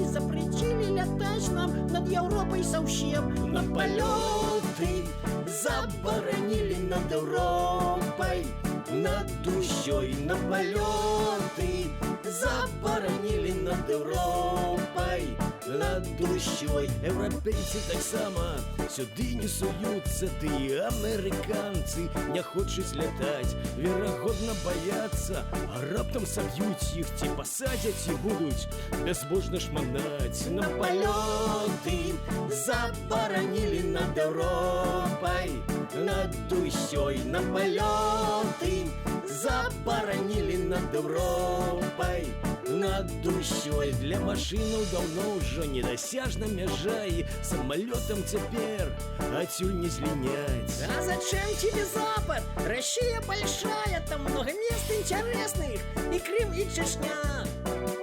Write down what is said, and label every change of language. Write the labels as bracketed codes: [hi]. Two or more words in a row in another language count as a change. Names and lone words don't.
[ru] Запретили летать нам над Европой совсем. На полеты заборонили над Европой, над душой. На полеты заборонили над Европой, над душой. [be] Еўрапейцы таксама сюды не суюцца, ды і амерыканцы не хочуць лятаць. Верагодна баяцца, а раптам саб'юць іх, ці пасадзяць і будуць бязбожна шманаць. [ru] На полеты заборонили над Европой, над душой. На полеты заборонили над Европой, над душой. [be] Для машинаў даўно ўжо недасяжна мяжа, і самолетам цяпер адсюль не злиняць. [ru] А зачем тебе Запад? Россия большая, там много мест интересных, и Крым, и Чечня.